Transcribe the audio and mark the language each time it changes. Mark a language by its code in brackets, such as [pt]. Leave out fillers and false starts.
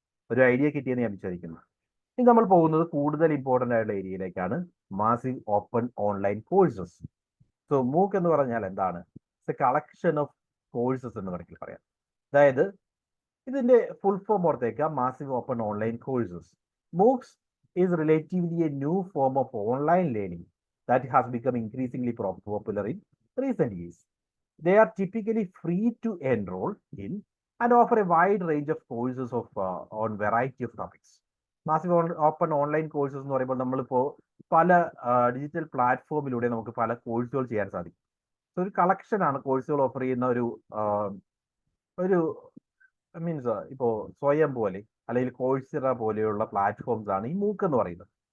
[ml] ഒരു ഐഡിയ കിട്ടിയെന്ന് ഞാൻ വിചാരിക്കുന്നു. ഇനി നമ്മൾ പോകുന്നത് കൂടുതൽ ഇമ്പോർട്ടൻ്റ് ആയിട്ടുള്ള ഏരിയയിലേക്കാണ്, massive open online courses. So മൂക്ക് എന്ന് പറഞ്ഞാൽ എന്താണ്? [en] it's a collection of courses [ml] എന്ന് വേണമെങ്കിൽ പറയാം. അതായത് ഇതിന്റെ full form ഓർത്തേക്കാം, massive open online courses. MOOCs [en] is relatively a new form of online learning that has become increasingly popular in recent years. They are typically free to enroll in and offer a wide range of courses on variety of topics. [ml] Massive open online courses എന്ന് പറയുമ്പോൾ നമ്മളിപ്പോൾ പല digital പ്ലാറ്റ്ഫോമിലൂടെ നമുക്ക് പല കോഴ്സുകൾ ചെയ്യാൻ സാധിക്കും. So ഒരു കളക്ഷനാണ് കോഴ്സുകൾ ഓഫർ ചെയ്യുന്ന ഒരു മീൻസ് ഇപ്പോൾ സ്വയം പോലെ അല്ലെങ്കിൽ കോഴ്സിറ പോലെയുള്ള പ്ലാറ്റ്ഫോംസ് ആണ് ഈ മൂക്ക് എന്ന് പറയുന്നത്.